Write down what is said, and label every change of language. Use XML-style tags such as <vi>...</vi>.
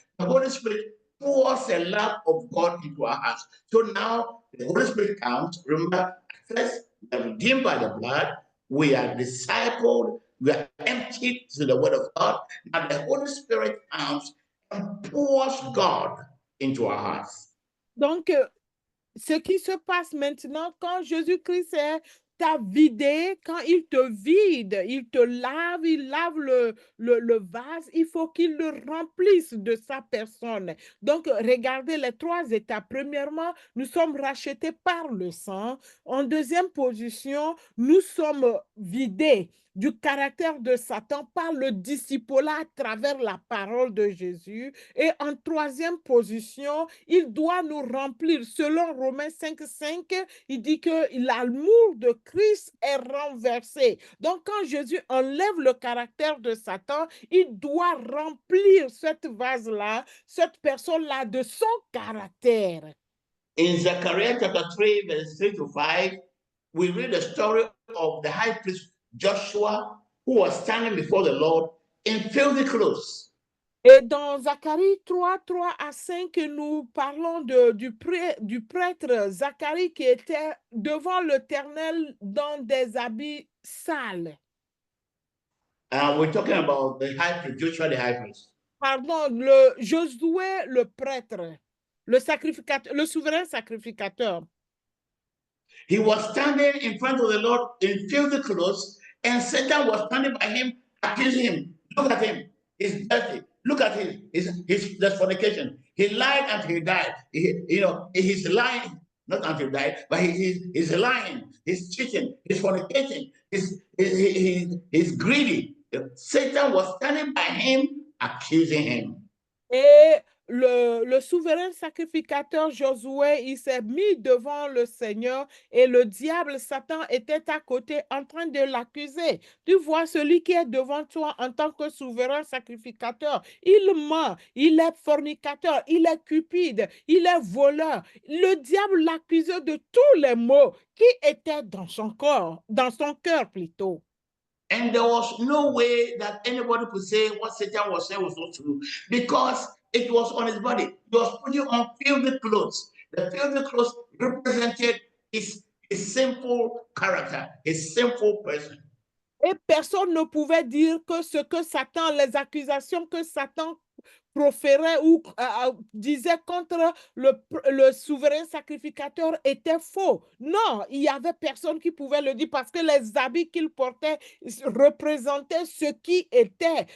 <en>The Holy Spirit pours the love of God into our hearts. So now the Holy Spirit comes. Remember, first we are redeemed by the blood. We are discipled, we are emptied to the word of God. Now the Holy Spirit comes and pours God into our hearts.</en> <fr>Donc, ce qui se passe maintenant, quand Jésus-Christ t'a vidé, quand il te vide, il te lave, il lave le vase, il faut qu'il le remplisse de sa personne. Donc, regardez les 3 étapes. Premièrement, nous sommes rachetés par le sang. En deuxième position, nous sommes vidés du caractère de Satan par le discipolat à travers la parole de Jésus. Et en troisième position, il doit nous remplir. Selon Romains 5:5, il dit que l'amour de Christ est renversé. Donc, quand Jésus enlève le caractère de Satan, il doit remplir cette vase-là, cette personne-là de son caractère.</fr> <en>In Zechariah chapter 3, verse 3 to 5, we read the story of the high priest Joshua, who was standing before the Lord in filthy clothes.</en> <fr>Et dans Zacharie 3:3-5, nous parlons du prêtre Zacharie qui était devant l'Éternel dans des habits sales.</fr> <en>We're talking about the high priest, Joshua the high priest.</en> <fr>Pardon, Josué le prêtre, le souverain sacrificateur.</fr> <en>He was standing in front of the Lord in filthy clothes, and Satan was standing by him, accusing him. Look at him, he's dirty. Look at his fornication. He lied until he died. He's lying, not until he died, but he's lying, he's cheating, he's fornicating, he's greedy. Satan was standing by him, accusing him.</en> <fr>Et le souverain sacrificateur Josué, il s'est mis devant le Seigneur et le diable, Satan, était à côté en train de l'accuser. Tu vois, celui qui est devant toi en tant que souverain sacrificateur, il ment, il est fornicateur, il est cupide, il est voleur. Le diable l'accusait de tous les maux qui étaient dans son corps, dans son cœur plutôt.</fr> <en>And there was no way that anybody could say what Satan was saying was not true, because it was on his body. He was putting on filthy clothes. The filthy clothes represented his sinful character, his sinful person.</en> <fr>Et personne ne pouvait dire que ce que Satan, les accusations que Satan proférait ou disait contre le souverain sacrificateur était faux. Non, il n'y avait personne qui pouvait le dire parce que les habits qu'il portait représentaient ce qui était.</fr>